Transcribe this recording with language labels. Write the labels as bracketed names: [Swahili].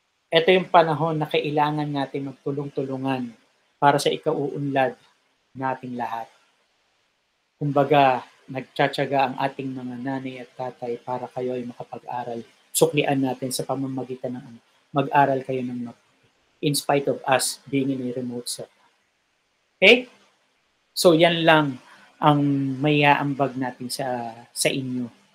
[Filipino] Ito yung panahon na kailangan natin magtulong-tulungan para sa ikauunlad nating lahat. Kumbaga, nagtsatsaga ang ating mga nanay at tatay para kayo ay makapag-aral. Suklian natin sa pamamagitan ng mag-aral kayo ng mabuti. [English] In spite of us being in a remote setup. Okay? [Filipino] So yan lang ang maiaambag natin sa inyo.